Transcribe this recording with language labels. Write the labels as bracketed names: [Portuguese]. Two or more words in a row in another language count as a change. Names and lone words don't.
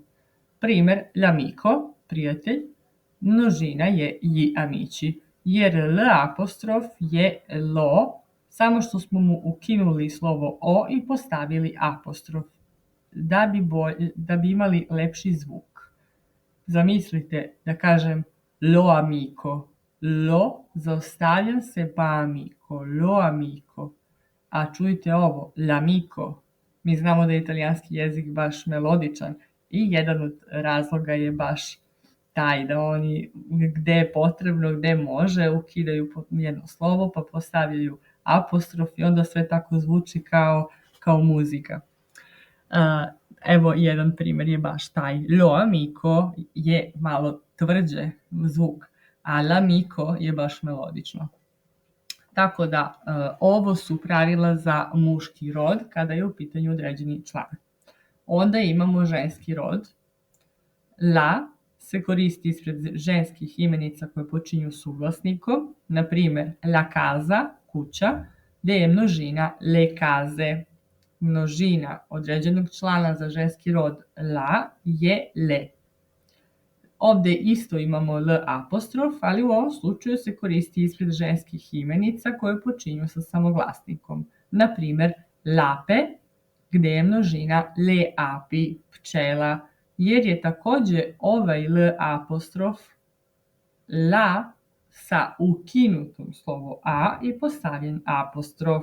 [Serbian] Primer, l'amico, prijatelj, množina je [Italian] ji amici, [Serbian] jer l apostrof je lo, samo što smo mu ukinuli slovo o i postavili apostrof, da bi imali lepši zvuk. Zamislite da kažem [Italian] lo amico, [Serbian] lo zaostavljam se pa amico, [Italian] lo amico. [Serbian] A čujte ovo, l'amico. Mi znamo da je italijanski jezik baš melodičan i jedan od razloga je baš taj da oni gde je potrebno, gde može, ukidaju jedno slovo pa postavljaju apostrof i onda sve tako zvuči kao muzika. Evo jedan primjer je baš taj. [Italian] Lo amico [Serbian] je malo tvrđe zvuk, a l'amico je baš melodično. Tako da ovo su pravila za muški rod kada je u pitanju određeni član. Onda imamo ženski rod. La se koristi ispred ženskih imenica koje počinju suglasnikom, na primjer [Italian] la casa, [Serbian] kuća, gde je množina [Italian] le case. [Serbian] Množina određenog člana za ženski rod la je le. Ovde isto imamo l apostrof, ali u ovom slučaju se koristi ispred ženskih imenica koje počinju sa samoglasnikom. Na primjer, lape, gde je množina [Italian] le api, [Serbian] pčela, jer je takođe ovaj l apostrof la sa ukinutom slovo a i postavljen apostrof.